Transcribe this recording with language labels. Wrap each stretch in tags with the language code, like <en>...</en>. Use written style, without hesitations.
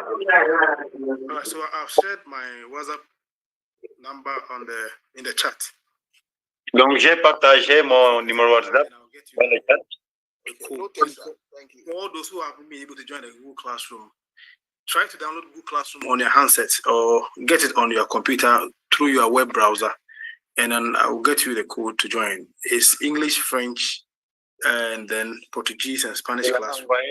<en>All right, so I've shared my WhatsApp number in the chat.</en> <fr>Donc, j'ai partagé mon numéro WhatsApp dans le chat.</fr> <en>Cool. Thank you. For all those who haven't been able to join the Google Classroom, try to download Google Classroom on your handset or get it on your computer through your web browser, and then I will get you the code to join. It's English, French, and then Portuguese and Spanish classroom.</en>